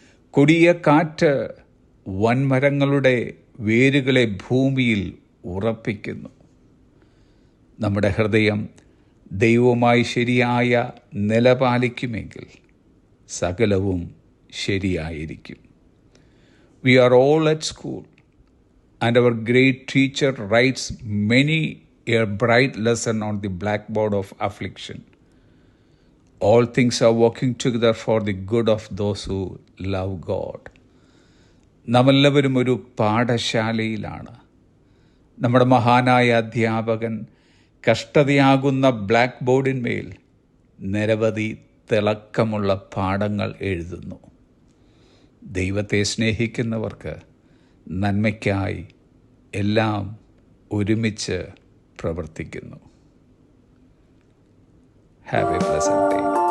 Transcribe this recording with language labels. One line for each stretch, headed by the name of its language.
Malayalam: കൊടിയ കാറ്റ് വൻമരങ്ങളുടെ വേരുകളെ ഭൂമിയിൽ ഉറപ്പിക്കുന്നു. നമ്മുടെ ഹൃദയം ദൈവവുമായി ശരിയായ നിലപാലിക്കുമെങ്കിൽ സകലവും ശരിയായിരിക്കും.
English: We are all at school, and our great teacher writes many a bright lesson on the blackboard of affliction. All things are working together for the good of those who love God.
Malayalam: നാമെല്ലാവരും ഒരു പാഠശാലയിലാണ്. നമ്മുടെ മഹാനായ അധ്യാപകൻ കഷ്ടതയാകുന്ന black ബോർഡിന്മേൽ നിരവധി തിളക്കമുള്ള പാഠങ്ങൾ എഴുതുന്നു. ദൈവത്തെ സ്നേഹിക്കുന്നവർക്ക് നന്മയ്ക്കായി എല്ലാം ഒരുമിച്ച് പ്രവർത്തിക്കുന്നു.
English: Have a pleasant day.